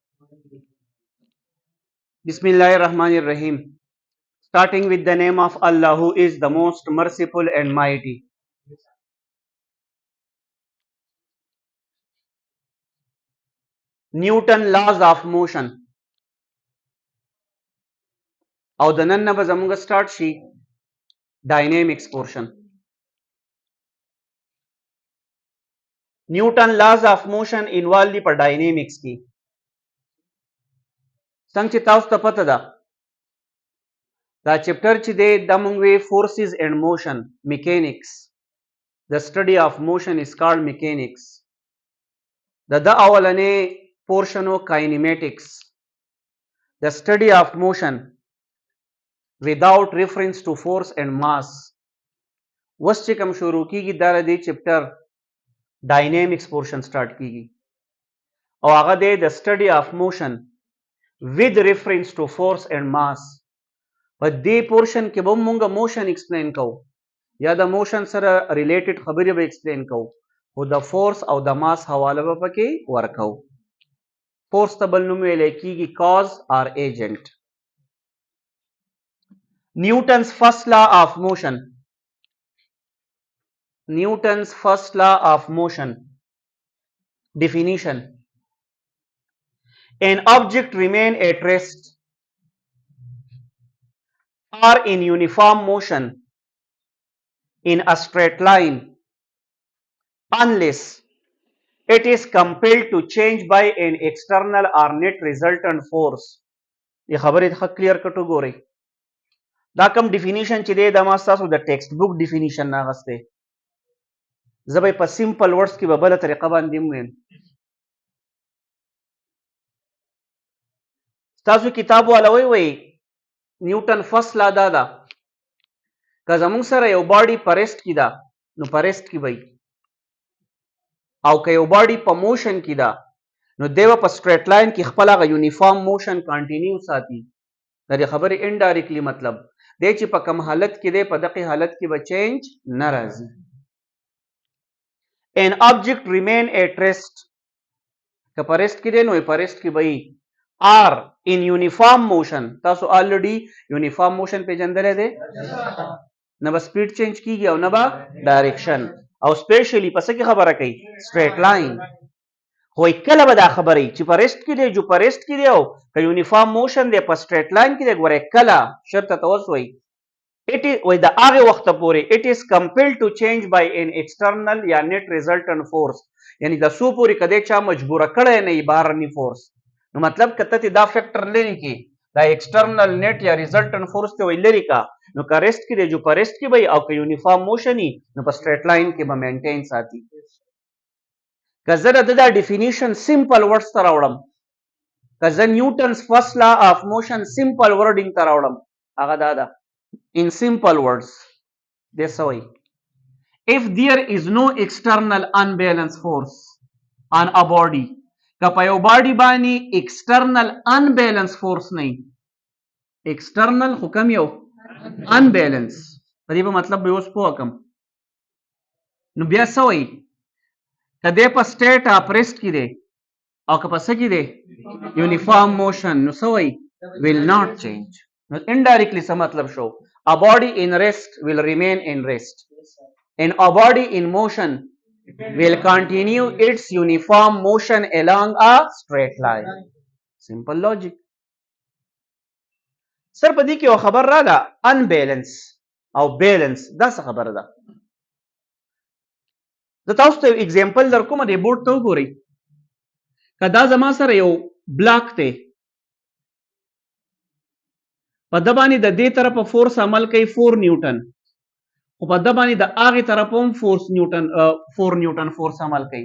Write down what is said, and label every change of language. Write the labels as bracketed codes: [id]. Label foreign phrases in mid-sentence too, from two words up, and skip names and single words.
[ar] بسم الله الرحمن الرحيم. [en] Starting with the name of Allah, who is the most merciful and mighty. Newton laws of motion. [ps] او د نن نه به زموږ start شي [en] dynamics portion. Newton laws of motion involve [ps] دي په [en] dynamics کې. [ps] څنګه چې تاسو ته پته ده دا چپټر چې دی دا موږ وی [en] forces and motion mechanics. The study of motion is called mechanics. [ps] د اولنې portion او kinematics. [en] The study of motion without reference to force and mass. [ps] وس چې کوم شروع کیږي دا د چپټر [en] dynamics portion start [ps] کیږي او هغه دی [en] the study of motion with reference to force and mass. [ps] په دې portion کې به موږ [en] motion explain [ps] کوو یا د motion سره related خبرې به explain کوو او د force او د mass حواله به پکې ورکو. force ته بل نوم ویل کیږي [en] cause or agent. Newton's first law of motion. Newton's first law of motion. Definition. An object remain at rest or in uniform motion in a straight line unless it is compelled to change by an external or net resultant force. [ps] یہ خبرې ښه کلیر کټو ګورئ. دا کوم ډیفینیشن چې دی دا ما ستاسو د [en] text book definition [ps] نه اخیستی. زه به یې په [en] simple words [ps] کې به بله طریقه باندې هم ویم. ستاسو کتاب والا وایي [en] Newton first law [ps] دا ده که زموږ سره یو باډي په ریسټ کې ده نو په ریسټ کې وي او که یو باډي په موشن کې ده نو دی به په [en] straight line [ps] کې خپل هغه [en] uniform motion continue [ps] ساتي. د دې خبرې انډایرکټلی مطلب دی چې په کوم حالت کې دی په دغه حالت کې به چینج نه راځي. [en] An object remain at rest. [ps] که په ریسټ کې دی نو په ریسټ کې به [en] or in uniform motion. [ps] تاسو [en] already uniform motion [ps] پیژندلی دی نه به [en] speed change [ps] کیږي او نه به ډایرکشن او سپیشلی په څه کې خبره کوي [en] straight line. [ps] خو کله به دا خبرې چې په ریسټ کې دی جو په ریسټ کې دی او که [en] uniform motion [ps] دی په [en] straight line [ps] کې دی ګوره کله شرط ته اوس وایي [en] it is [ps] وای د هغې وخته پورې [en] it is compelled to change by an external [ps] یا [en] net resultant force. [ps] یعنی د څو پورې که دی چا مجبوره کړی نه وي بهرني فورس نو مطلب که ته دا فیکټر لري کې دا [en] external net [ps] یا [en] resultant force [ps] ته وایي لري کا نو که ریسټ کې دی جو په ریسټ کې وي او که [en] uniform motion [ps] وي نو په [en] straight line [ps] کې به مینټین ساتي. که زه د دا [en] definition simple words [ps] ته راوړم که زه [en] Newton's first law of motion simple wording [ps] ته راوړم هغه دا ده [en] in simple words [ps] دی څه وایي [en] if there is no external unbalanced force on a body [ps] که په یو باډي باندې [en] external unbalance force [ps] نه وي ایکسټرنل خو کم یو انبیلنس په دې به مطلب به اوس پوه کړم نو بیا څه وایي که دی په [en] state of rest [ps] کې دی او که په څه کې دی [en] uniform motion [ps] نو څه وایي [en] will not change. [ps] نو انډایرکټلی څه مطلب شو [en] a body in rest will remain in rest and a body in motion will continue its uniform motion along a straight line. Simple logic. [ps] سر په دې کې یو خبر راغله unbalance او balance دا څه خبره ده. زه تاسو ته اگزامپل در کوم دې بورډ ته وګورئ که دا زما سره یو بلاک دی په ده باندې د دې طرفه فورس عمل کوي 4 نیوټن خو په ده باندې د هغې طرف هم 4 نیوټن فورس عمل کوي.